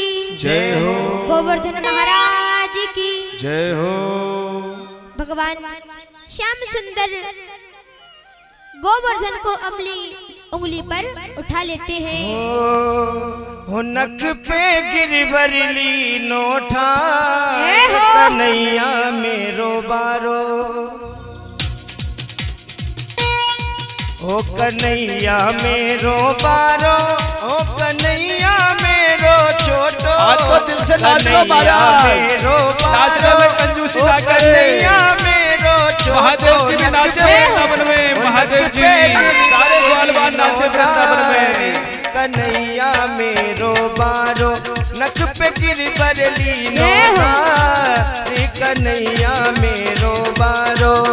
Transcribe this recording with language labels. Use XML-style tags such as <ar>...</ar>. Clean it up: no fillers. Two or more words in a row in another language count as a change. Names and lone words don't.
<hi>जय हो, गोवर्धन महाराज की जय हो। भगवान श्याम सुंदर गोवर्धन को उंगली पर उठा लेते हैं।</hi> <bra>हो नख पे गिरवरली नोठा, कन्हैया मेरो बारो। ओ कन्हैया मेरो बारो, ओ कन्हैया मेरो छोटो।</bra> <hi>आज तो दिल से नाच लो महाराज, नाचने में कंजूसी ना करे। महादेव जी भी नाचे वृंदावन में, महादेव जी सारे ग्वालवाल नाचे वृंदावन में।</hi> <bra>कन्हैया मेरो बारो, नख पे गिरवरली नोठा, कन्हैया मेरो बारो।</bra>